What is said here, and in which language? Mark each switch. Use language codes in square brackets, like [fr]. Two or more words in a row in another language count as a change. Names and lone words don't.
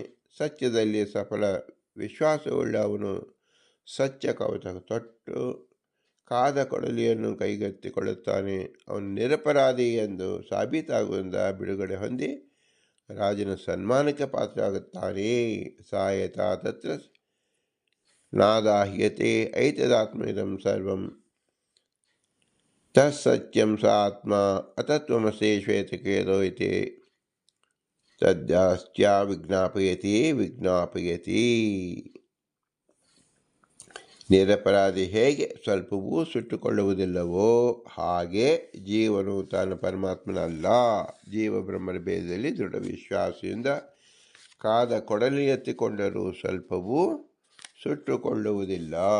[kn] ಸತ್ಯದಲ್ಲಿ ಸಫಲ ವಿಶ್ವಾಸವುಳ್ಳ ಅವನು ಸತ್ಯ ಕವಚ ತೊಟ್ಟು ಕಾದ ಕೊಡಲಿಯನ್ನು ಕೈಗೆತ್ತಿಕೊಳ್ಳುತ್ತಾನೆ. ಅವನು ನಿರಪರಾಧಿ ಎಂದು ಸಾಬೀತಾಗುವುದರಿಂದ ಬಿಡುಗಡೆ ಹೊಂದಿ ರಾಜನ ಸನ್ಮಾನಕ್ಕೆ ಪಾತ್ರರಾಗುತ್ತಾನೆ. [sa] ಸಾಯತ ತತ್ರ ನಾದಾಹ್ಯತೆ ಐತದಾತ್ಮೈದಂ ಸರ್ವಂ ತತ್ಸತ್ಯಂ ಸ ಆತ್ಮ ಅತತ್ವಮಸಿ ಶ್ವೇತಕೇತೋ ಇತಿ ತದ್ಯಾಸ್ತ್ಯ ವಿಜ್ಞಾಪಯತಿ. [kn] ನಿರಪರಾಧಿ ಹೇಗೆ ಸ್ವಲ್ಪವೂ ಸುಟ್ಟುಕೊಳ್ಳುವುದಿಲ್ಲವೋ ಹಾಗೆ ಜೀವನು ತಾನು ಪರಮಾತ್ಮನಲ್ಲ. ಜೀವ ಬ್ರಹ್ಮನ ಭೇದದಲ್ಲಿ ದೃಢ ವಿಶ್ವಾಸದಿಂದ ಕಾದ ಕೊಡಲಿ ಎತ್ತಿಕೊಂಡರೂ ಸ್ವಲ್ಪವೂ ಸುಟ್ಟುಕೊಳ್ಳುವುದಿಲ್ಲ.